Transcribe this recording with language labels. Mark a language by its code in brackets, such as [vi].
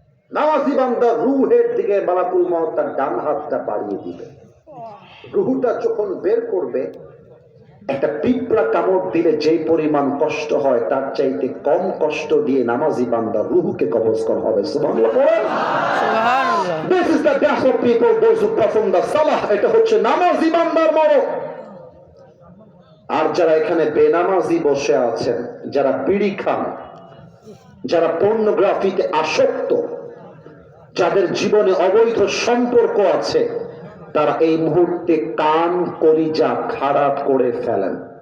[bn] নামাজি বান্দা রূহের দিকে মালাকুল মউত তার ডান হাতটা বাড়িয়ে দিবে। রূহটা যখন বের করবে, একটা পিঁপড়া কামড় দিলে যে পরিমাণ কষ্ট হয় তার চাইতে কম কষ্ট দিয়ে নামাজি বান্দা রুহুকে কবজ করা হবে। সুবহানাল্লাহ পড়েন। সুবহানাল্লাহ। [en] This is the death of people, those who perform the salah. [bn] এটা হচ্ছে নামাজি বান্দার মরণ। আর যারা এখানে বেনামাজি বসে আছেন, যারা বিড়ি খান, যারা পর্নোগ্রাফিতে আসক্ত, যাদের জীবনে অবৈধ সম্পর্ক আছে, তারা এই মুহূর্তে কান কলিজা খারাপ করে ফেলেন।